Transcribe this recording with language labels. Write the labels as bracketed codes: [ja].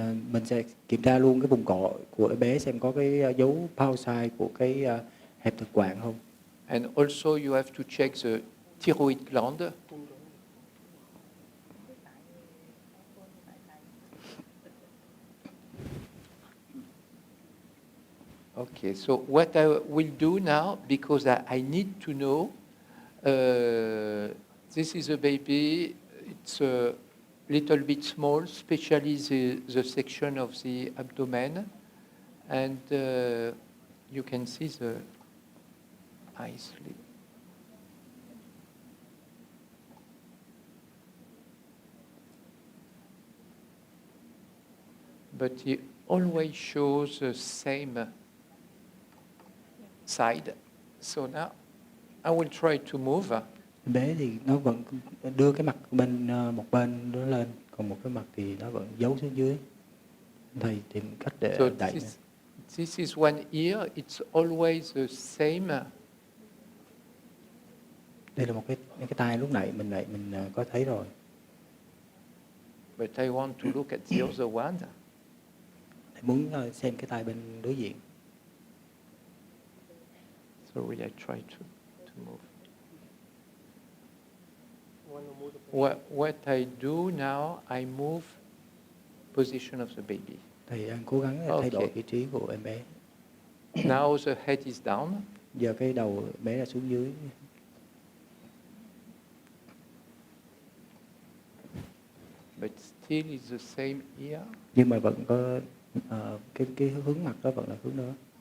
[vi] Mình sẽ kiểm tra luôn cái vùng cổ của bé xem có cái dấu pauci của cái hẹp thực quản không. [en] And also you have to check the thyroid gland. Okay, so what I will do now, because I need to know, this is a baby, it's a little bit small, especially the section of the abdomen, and you can see the eyes. But he always shows the same side. So now I will try to move. [vi] Bé thì nó vẫn đưa cái mặt bên một bên nó lên, còn một cái mặt thì nó vẫn giấu xuống dưới. Thầy tìm cách để [en] So [vi] đẩy. [en] this is one ear. It's always the same. [vi] Đây là một cái tai lúc nãy mình có thấy rồi. [en] But I want to look at the other one. [vi] Thầy muốn xem cái tai bên đối diện. [en] Sorry, I try to move. What I do now, I move position of the baby. [vi] Thầy đang cố gắng thay đổi vị trí của em bé. [en] Now the head is down. [vi] Giờ cái đầu bé là xuống dưới. [en] But still is the same ear. [vi] Nhưng mà vẫn có cái hướng mặt đó vẫn là hướng đó.